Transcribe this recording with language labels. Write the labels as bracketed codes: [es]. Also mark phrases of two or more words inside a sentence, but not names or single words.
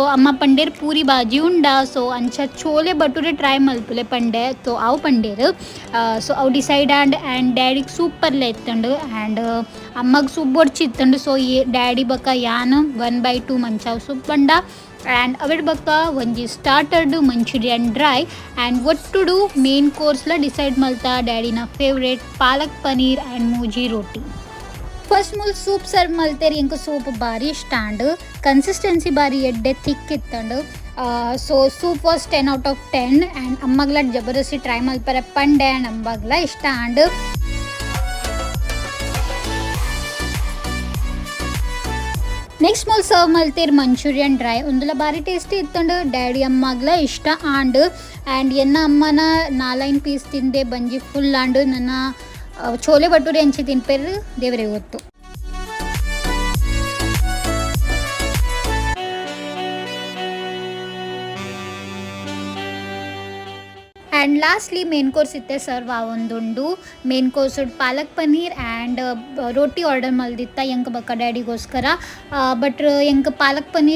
[tcy] ಅಮ್ಮ ಪಂಡೆರ್ ಪೂರಿ ಭಾಜಿ ಉಂಡಾ ಸೋ ಅಂಚ ಛೋಲೆ ಭಟೂರೆ ಟ್ರೈ ಮಲ್ಪುಲೆ ಪಂಡೆ ತೋ ಆವ ಪಂಡೆರ್ ಸೋ ಅವ [en] decide and daddy [tcy] ಸೂಪರ್ ಲೆತ್ತಂಡು ಆ್ಯಂಡ್ ಅಮ್ಮಗ್ ಸೂಪ್ ಬೊರ್ಚಿತ್ತಂಡು ಸೋ ಡ್ಯಾಡಿ ಬಕ ಯಾನ್ 1/2 ಮಂಚಾವ ಸೂಪ್ ಪಂಡ ಆ್ಯಂಡ್ ಅವೆಡ್ ಬಕ ಒಂಜಿ ಸ್ಟಾರ್ಟರ್ಡ್ ಮಂಚೂರಿಯನ್ ಡ್ರೈ [en] and what to do main course [tcy] ಡಿಸೈಡ್ ಮಲ್ತಾ ಡ್ಯಾಡಿನ ಫೇವ್ರೇಟ್ ಪಾಲಕ್ ಪನೀರ್ ಆ್ಯಂಡ್ ಮೂಜಿ ರೋಟಿ ಫಸ್ಟ್ ಮೂಲ್ ಸೂಪ್ ಸರ್ವ್ ಮಲ್ತೇರಿ ಇಂಕ ಸೂಪ್ ಬಾರಿ ಇಷ್ಟ ಅಂಡು ಕನ್ಸಿಸ್ಟೆನ್ಸಿ ಬಾರಿ ಎಡ್ಡೆ ಥಿಕ್ ಇತ್ತಂಡು ಸೊ [en] soup was 10 out of 10 [tcy] ಆ್ಯಂಡ್ ಅಮ್ಮಗ್ಲ ಜಬರ್ದಸ್ತಿ ಟ್ರೈ ಮಲ್ಪರೆ ಪಂಡೆ ಆ್ಯಂಡ್ ಅಮ್ಮಗ್ಲ ಇಷ್ಟ ಅಂಡು ನೆಕ್ಸ್ಟ್ ಮೂಲ್ ಸರ್ವ್ ಮಲ್ತೇರಿ ಮಂಚೂರಿಯನ್ ಡ್ರೈ ಒಂದುಲ ಬಾರಿ ಟೇಸ್ಟಿ ಇತ್ತಂಡು ಡ್ಯಾಡಿ ಅಮ್ಮಗ್ಲ ಇಷ್ಟ ಆಂಡು ಆ್ಯಂಡ್ ಎನ್ನ ಅಮ್ಮನ 4 ಪೀಸ್ ತಿಂದೆ ಬಂಜಿ ಫುಲ್ ಆಂಡು ನನ್ನ ಛೋಲೆ ಭಟೂರೆ ಅಂಚಿ ತಿನ್ಪೆರು ದೇವೆರೆ ಗೊತ್ತು ಆ್ಯಂಡ್ ಲಾಸ್ಟ್ಲಿ [en] main course [tcy] ಇತ್ತೆ ಸರ್ವ್ ಆವೊಂದುಂಡು [en] main course [tcy] ಪಾಲಕ್ ಪನೀರ್ ಆ್ಯಂಡ್ ರೋಟಿ ಆರ್ಡರ್ ಮಲ್ದಿತ್ತ ಎಂಕ ಬಕ್ಕ ಡ್ಯಾಡಿಗೋಸ್ಕರ ಬಟ್ ಎಂಕ ಪಾಲಕ್ ಪನೀರ್